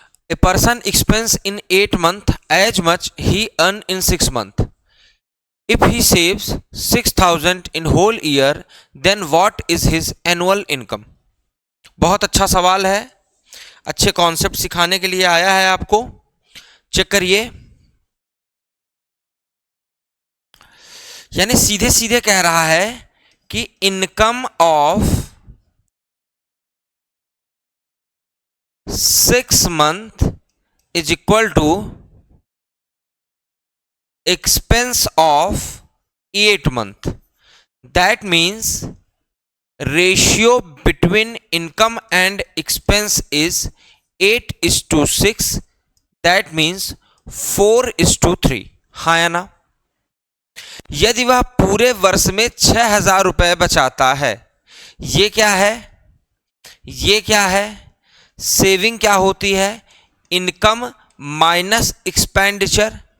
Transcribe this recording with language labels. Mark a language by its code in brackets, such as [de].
[en] A person expends in 8 months as much he earn in 6 months. If he saves 6,000 in whole year, then what is his annual income? [hi] बहुत अच्छा सवाल है, अच्छे concept सिखाने के लिए आया है आपको। चेक करिए, यानी सीधे सीधे कह रहा है कि [en] Income of 6 month is equal to expense of 8 month. That means ratio between income and expense is 8:6. That means 4:3. [hi] हाँ या ना? यदि वह पूरे वर्ष में 6,000 रुपए बचाता है, ये क्या है? ये क्या है? सेविंग क्या होती है? Income minus expenditure.